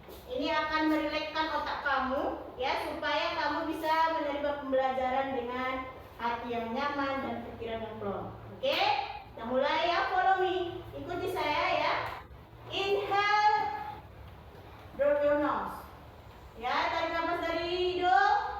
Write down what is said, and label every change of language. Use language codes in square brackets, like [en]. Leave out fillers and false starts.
[id] Ini akan merilekskan otak kamu, ya, supaya kamu bisa menerima pembelajaran dengan hati yang nyaman dan pikiran yang plong. Oke, kita mulai ya, [en] follow me. [id] Ikuti saya ya. [en] Inhale through your nose. [id] Ya, tarik nafas dari hidung.